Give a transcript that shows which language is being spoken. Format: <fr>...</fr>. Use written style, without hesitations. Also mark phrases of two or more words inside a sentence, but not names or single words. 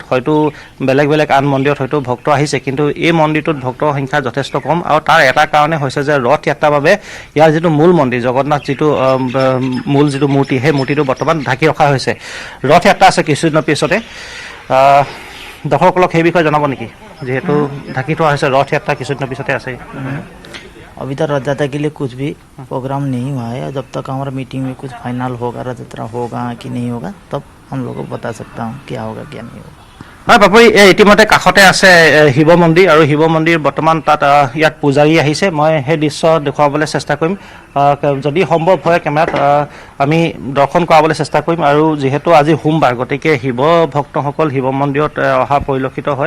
<as>হয়তো বেলেগ বেলেগ আন মন্দিৰত হয়তো ভক্ত আহিছে, কিন্তু এই মন্দিৰটোত ভক্তৰ সংখ্যা যথেষ্ট কম। আৰু তাৰ এটা কাৰণে হৈছে যে ৰথ যাত্ৰাৰ বাবে ইয়াৰ যিটো মূল মন্দিৰ, জগন্নাথ যিটো মূল যিটো মূৰ্তি, সেই মূৰ্তিটো বৰ্তমান ঢাকি ৰখা হৈছে। ৰথ যাত্ৰা আছে কিছুদিনৰ পিছতে। দৰ্শকসকলক সেই বিষয়ে জনাব নেকি, যিহেতু ঢাকি থোৱা হৈছে, ৰথ যাত্ৰা কিছুদিনৰ পিছতে আছে?</as> <hi>अभी तक रथ यात्रा के लिए कुछ भी प्रोग्राम नहीं हुआ है। जब तक हमारा मीटिंग में कुछ फाइनल होगा, रथ यात्रा होगा कि नहीं होगा, तब हम लोगों को बता सकता हूँ क्या होगा क्या नहीं होगा।</hi> <as>হয় পাপৰি, ইতিমধ্যে কাষতে আছে শিৱ মন্দিৰ, আৰু শিৱ মন্দিৰ বৰ্তমান তাত ইয়াত পূজাৰী আহিছে। মই সেই দৃশ্য দেখুৱাবলৈ চেষ্টা কৰিম, যদি সম্ভৱ হয় কেমেৰাত আমি দৰ্শন কৰাবলৈ চেষ্টা কৰিম। আৰু যিহেতু আজি সোমবাৰ, গতিকে শিৱ ভক্তসকল শিৱ মন্দিৰত অহা পৰিলক্ষিত হয়।</as>